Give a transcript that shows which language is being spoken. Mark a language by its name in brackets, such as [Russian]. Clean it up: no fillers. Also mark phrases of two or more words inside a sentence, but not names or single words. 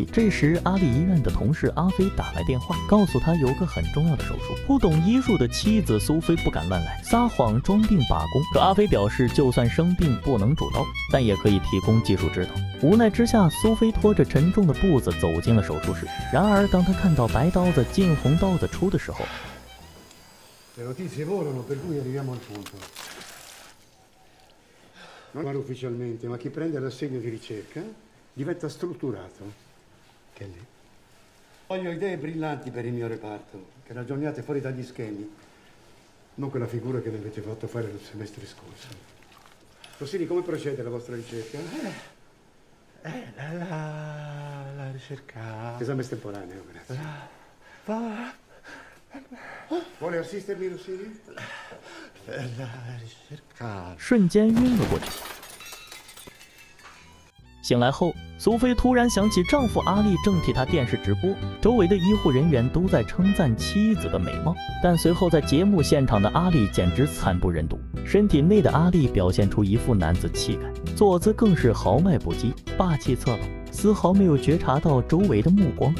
[Chinese] 这时阿力医院的同事阿飞打来电话，告诉他有个很重要的手术。不懂医术的妻子苏菲不敢乱来，撒谎装病罢工。可阿飞表示，就算生病不能主刀，但也可以提供技术指导。无奈之下，苏菲拖着沉重的步子走进了手术室。然而当他看到白刀子进红刀子出的时候， [Italian] Le notizie volano, per cui arriviamo al punto. Non ufficialmente, ma chi prende l'assegno di ricerca diventa strutturato. Che lì? Voglio idee brillanti per il mio reparto, che ragioniate fuori dagli schemi, non quella figura che mi avete fatto fare il semestre scorso. Rossini, come procede la vostra ricerca? La ricerca... Esame estemporaneo, grazie. Vuole assistermi, Rossini? La ricerca... [Chinese] 瞬间晕了过去。醒来后，苏菲突然想起丈夫阿力正替她电视直播，周围的医护人员都在称赞妻子的美貌，但随后在节目现场的阿力简直惨不忍睹，身体内的阿力表现出一副男子气概，坐姿更是豪迈不羁，霸气侧漏，丝毫没有觉察到周围的目光。